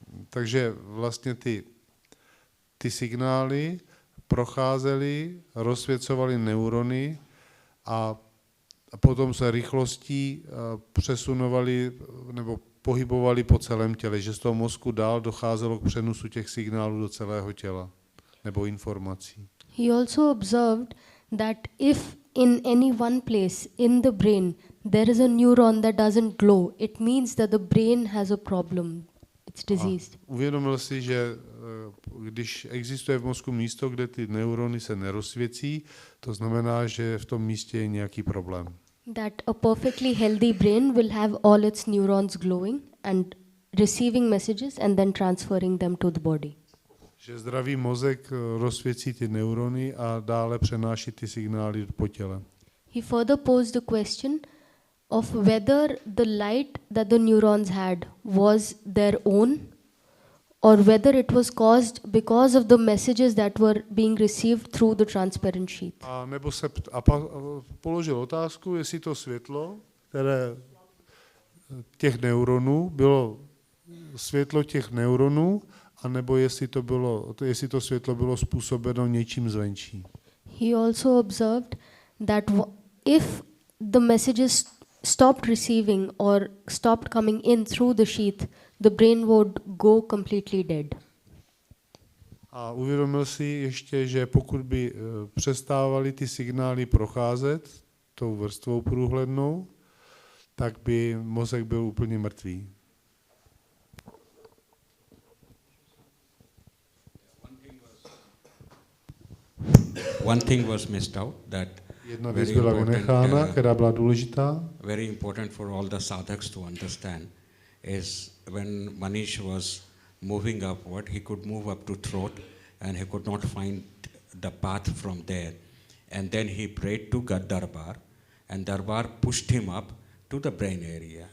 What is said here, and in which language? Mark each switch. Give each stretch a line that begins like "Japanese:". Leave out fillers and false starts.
Czech: Takže vlastně ty signály procházely, rozsvěcovaly neurony a potom se rychlostí přesunovaly nebo pohybovaly po celém těle, že z toho mozku dál docházelo k přenosu těch signálů do celého těla nebo informací.
English: He also observed that if in any one place in the brain there is a neuron that doesn't glow, it means that the brain has a problem. It's diseased.
Czech: Uvědomil si, že když existuje v mozku místo, kde ty neurony se nerozsvěcí, to znamená, že v tom místě je nějaký problém.
English: That a perfectly healthy brain will have all its neurons glowing and receiving messages and then transferring them to the body.
Czech: Že zdravý mozek rozsvěcí ty neurony a dále přenáší ty signály po těle.
English: He further posed the question of whether the light that the neurons had was their own, or whether it was caused because of the messages that were being received through the transparent sheath.
Czech: A nebo položil otázku, jestli to světlo, které těch neuronů, bylo světlo těch neuronů, anebo jestli to světlo bylo způsobeno něčím zvenčí.
English: He also observed that if the messages stopped receiving or stopped coming in through the sheath, the brain would go completely dead.
Czech: A uvědomil si ještě, že pokud by přestávaly ty signály procházet tou vrstvou průhlednou, tak by mozek byl úplně mrtvý.
English: One thing was missed out that
Czech: Jedna věc byla vynechána, která byla důležitá.
English: Very important for all the sadhaks to understand is when Manish was moving upward, he could move up to throat and he could not find the path from there. And then he prayed to Darbar, and Darbar pushed him up to the brain area.